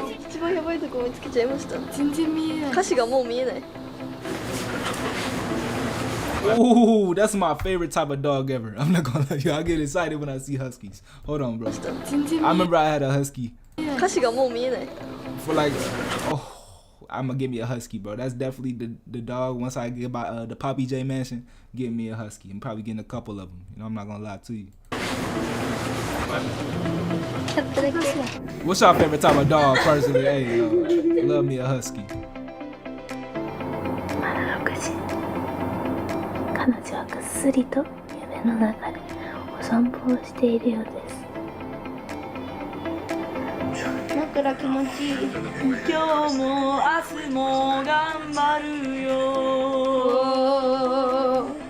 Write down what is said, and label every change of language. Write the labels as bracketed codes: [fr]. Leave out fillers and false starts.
[ja] 一番やばいとこ見つけちゃいました。全然見えない。歌詞がもう見えない。 [en] Ooh, that's my favorite type of dog ever. I'm not gonna lie to you. I get excited when I see huskies. Hold on, bro. I remember I had a husky. [ja] 歌詞がもう見えない。 [en] For like, I'm gonna give me a husky, bro. That's definitely the dog. Once I get by the Poppy J Mansion, get me a husky. I'm probably getting a couple of them. I'm not gonna lie to you. What's your favorite type of dog, personally? Hey, love me a husky. [ja] 彼女はぐっすりと夢の中でお散歩をしているようです。枕気持ちいい。今日も明日も頑張るよ。